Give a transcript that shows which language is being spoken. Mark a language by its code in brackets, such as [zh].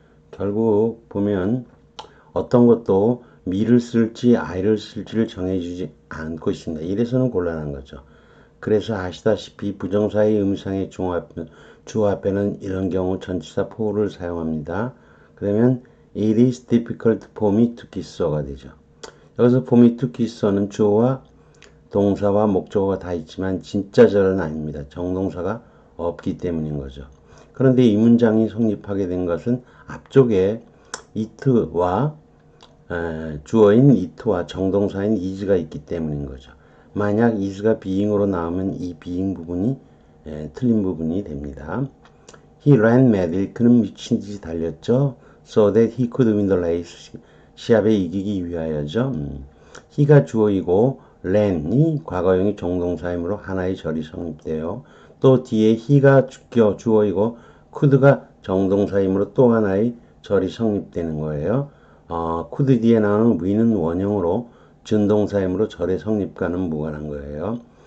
[ko] 결국 보면 어떤 것도 me를 쓸지 I를 쓸지를 정해주지 않고 있습니다. 이래서는 곤란한 거죠. 그래서 아시다시피 부정사의 의미상의 주어 앞에는 이런 경우 전치사 for를 사용합니다. 그러면 [en] it is difficult for me to kiss her가 되죠. [ko] 여기서 [en] for me to kiss her [ko] 는 주어와 동사와 목적어가 다 있지만 진짜절은 아닙니다. 정동사가 없기 때문인 거죠. 그런데 이 문장이 성립하게 된 것은 앞쪽에 it와 주어인 it와 정동사인 is가 있기 때문인 거죠. 만약 is가 being으로 나오면 이 being 부분이 틀린 부분이 됩니다. [en] He ran madly. [ko] 그는 미친 듯이 달렸죠. [en] So that he could win the race. [ko] 시합에 이기기 위하여죠. he가 주어이고 ran이 과거형이 정동사이므로 하나의 절이 성립돼요. 또 뒤에 he가 주어이고 could가 정동사이므로 또 하나의 절이 성립되는 거예요. could 뒤에 나오는 we는 원형으로 준동사이므로 절의 성립과는 무관한 거예요.